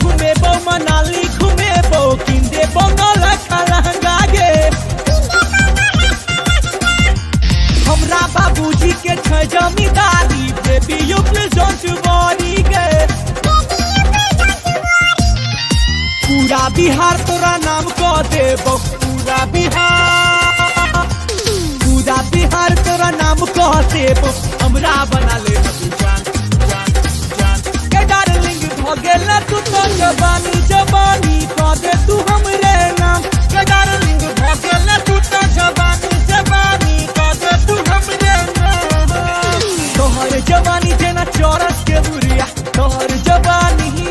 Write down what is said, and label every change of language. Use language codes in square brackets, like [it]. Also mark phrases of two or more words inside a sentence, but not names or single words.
[mai] देबो मनाली घुमेबो किन देबो नौलखा लहंगा गे हमरा बाबूजी के छै जमींदारी [en] baby you please don't worry [mai] गे पूरा बिहार तोरा नाम कह देबो पूरा बिहार तोरा नाम कह देबो हमरा बना ले जान के डार्लिंग भ गेल तू तो जवानी जवानी कह दे तू हमरे नाम के डार्लिंग भ गेल तू तो जवानी जवानी कह दे तू हमरे नाम तोहर जवानी जेना चौरस के बुरिया तोहर जवानी